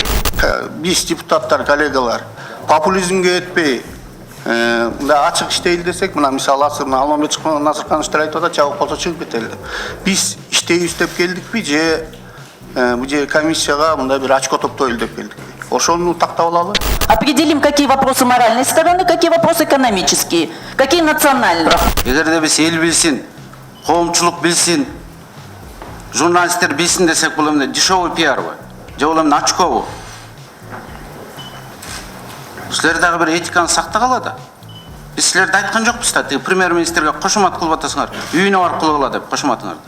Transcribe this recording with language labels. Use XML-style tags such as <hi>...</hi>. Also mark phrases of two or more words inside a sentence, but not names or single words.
<ky>Биз депутаттар, коллегалар, популизмге өтпөй, мындай ачык иштейли десек, мына мисалы Алмамбет Назыркановичтер айтып атат, жабык болсо чыгып кетели деп. Биз иштейбиз деп келдикпи же бул жер комиссияга мындай бир очко топтойлу деп келдикпи? Ошону тактап алалы.</ky> <ru>Определим, какие вопросы моральной стороны, какие вопросы экономические, какие национальные.</ru> <ky>Эгерде биз эл билсин, коомчулук билсин, журналисттер билсин десек, бул эмне</ky> <ru>дешевый пиарбы?</ru> <ky>Же бул эмне очкобу? Силер дагы бир этиканы сактагыла да. Биз силерди айткан жокпуз да, премьер-министрге кошумат кылып атасыңар, үйүнө барып кылгыла деп кошуматыңарды.</ky>